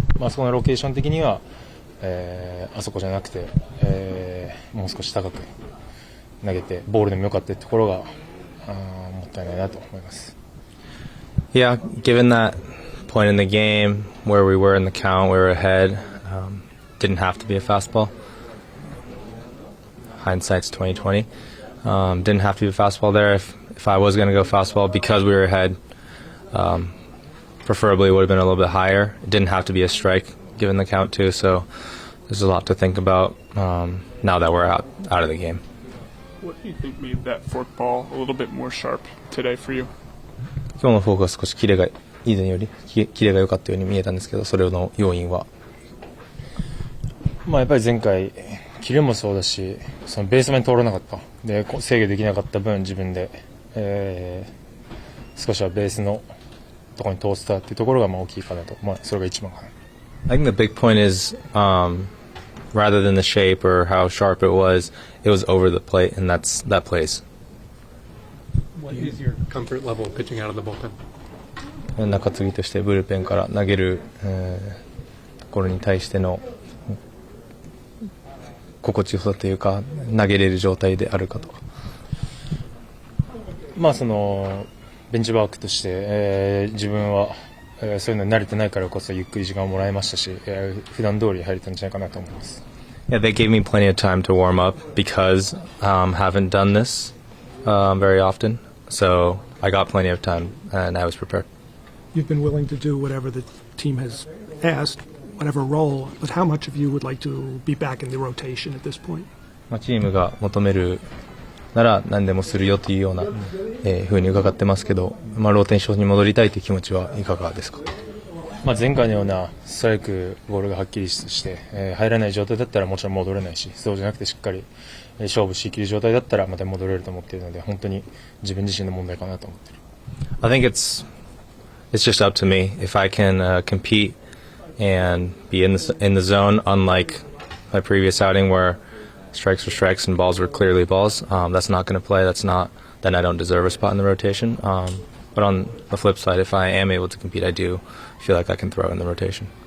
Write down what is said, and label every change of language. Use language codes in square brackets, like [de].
[ja] そのロケーション的には、あそこじゃなくて、もう少し高く投げてボールでもよかったところがもったいないなと思います。 [en] Yeah, given that point in the game where we were in the count, we were ahead, didn't have to be a fastball. Hindsight's 2020. Didn't have to be a fastball there. If I was going to go fastball because we were ahead, preferably it would have been a little bit higher. It didn't have to be a strike given the count too, so there's a lot to think about now that we're out of the game. What do you think made that fork ball a little bit more sharp today for you? [ja] 今日のフォークは少しキレが以前よりキレが良かったように見えたんですけど、それの要因はやっぱり前回キレもそうだし、そのベース面通らなかったで制御できなかった分自分で、少しはベースのところに通せたっていうところが大きいかなと、それが一番かな。 [en] I think the big point is rather than the shape or how sharp it was over the plate, and that plays. What is your comfort level pitching out of the bullpen? [ja] 中継ぎとしてブルペンから投げる、ところに対しての心地よさというか、投げれる状態であるかと。そのベンチワークとして、自分は、そういうのに慣れてないからこそゆっくり時間をもらいましたし、普段通り入れたんじゃないかなと思います。 [en] Yeah, they gave me plenty of time to warm up because haven't done this very often, so I got plenty of time and I was prepared. You've been willing to do whatever the team has asked, whatever role, but how much of you would like to be back in the rotation at this point? [ja] チームが求めるなら何でもするよというようなふうに伺ってますけど、ローテーションに戻りたいという気持ちはいかがですか？前回のようなストライクボールがはっきりして、入らない状態だったらもちろん戻れないし、そうじゃなくてしっかり勝負しきる状態だったらまた戻れると思っているので、本当に自分自身の問題かなと思っている。 [en] I think it's just up to me if I can compete and be in the zone, unlike my previous outing where strikes were strikes and balls were clearly balls. That's not going to play. Then I don't deserve a spot in the rotation. But on the flip side, if I am able to compete, I do feel like I can throw in the rotation.